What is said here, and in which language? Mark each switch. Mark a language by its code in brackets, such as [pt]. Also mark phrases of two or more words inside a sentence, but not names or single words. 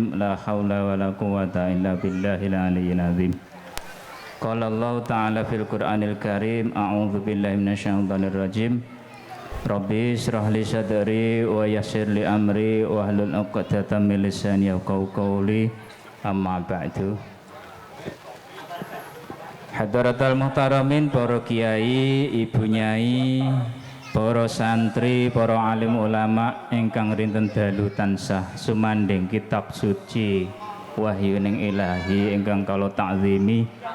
[ar] لا حول ولا قوة إلا بالله العلي العظيم. قال الله تعالى في القرآن الكريم. أعوذ بالله من الشيطان الرجيم رب اشرح لي صدري ويسر لي أمري واحلل عقدة من لساني يفقهوا قولي. أما بعد. حضرات المحترمين, [jv] para kiai, ibu nyai, para santri, para alim ulama ingkang rinten dalu tansah sumanding kitab suci wahyuning ilahi ingkang kula takzimi.